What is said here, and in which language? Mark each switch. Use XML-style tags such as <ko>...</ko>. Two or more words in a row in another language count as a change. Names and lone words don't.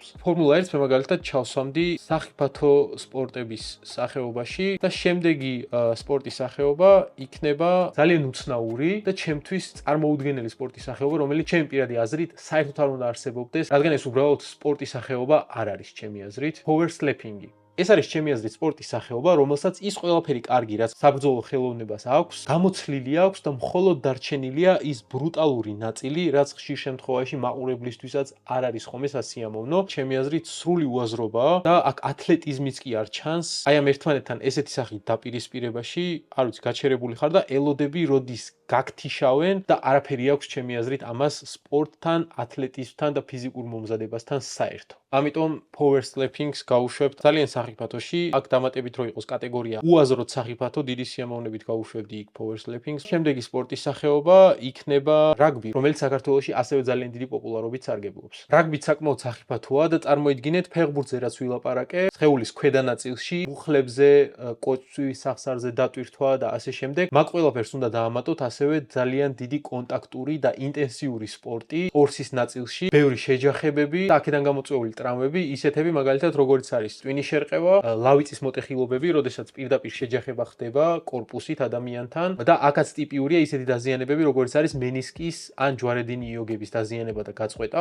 <ka>ფორმულა 1-ს მე მაგალითად ჩავსვამდი სახიფათო სპორტების სახეობაში და შემდეგი სპორტის სახეობა იქნება ძალიან უცნაური და ჩემთვის წარმოუდგენელი სპორტის სახეობა, რომელიც ჩემი პირადი აზრით საერთოდ არ უნდა არსებობდეს, რადგან ეს უბრალოდ სპორტის სახეობა არ არის ჩემი აზრით.</ka> <en>Power slapping.</en> <ka>ეს არის ჩემი აზრით სპორტის სახეობა, რომელსაც ის ყველაფერი კარგი, რაც საბრძოლო ხელოვნებას აქვს, გამოცლილი აქვს და მხოლოდ დარჩენილია ის ბრუტალური ნაწილი, რაც ხშირ შემთხვევაში მაყურებლისთვისაც არ არის ხომე სასიამოვნო. ჩემი აზრით სრული უაზრობაა და აქ ათლეტიზმიც კი არ ჩანს. აი ამ ერთმანეთთან ესეთი სახით დაპირისპირებაში, არ ვიცი, გაჩერებული ხარ და ელოდები როდის გაგთიშავენ და არაფერი აქვს ჩემი აზრით ამას სპორტთან, ათლეტიზმთან და ფიზიკურ მომზადებასთან საერთო. ამიტომ</ka> <en>power slapping-</en> <ka>ს გავუშვებთ ძალიან სახიფათოში. აქ დამატებით რო იყოს კატეგორია უაზროდ სახიფათო, დიდი სიამოვნებით გავუშვებდი იქ</ka> <en>power slapping-</en> <ka>ს. შემდეგი სპორტის სახეობა იქნება რაგბი, რომელიც საქართველოში ასევე ძალიან დიდი პოპულარობით სარგებლობს. რაგბიც საკმაოდ სახიფათოა და წარმოიდგინეთ ფეხბურთზე რაც ვილაპარაკე, სხეულის ქვედა ნაწილში, მუხლებზე, კოჭვის სახსარზე დატვირთვა და ასე შემდეგ. მაგ ყველაფერს უნდა დაამატოთ ასევე ძალიან დიდი კონტაქტური და ინტენსიური სპორტი ორსის ნაწილში, ბევრი შეჯახებები და აქედან გამოწვეული ტრამვები, ისეთები მაგალითად როგორც არის ტვინის შერყევა, ლავიწის მოტეხილობები, როდესაც პირდაპირ შეჯახება ხდება კორპუსით ადამიანთან და აქაც ტიპიურია ისეთი დაზიანებები, როგორც არის მენისკის ან ჯვარედინი იოგების დაზიანება და გაწყვეტა.</ka>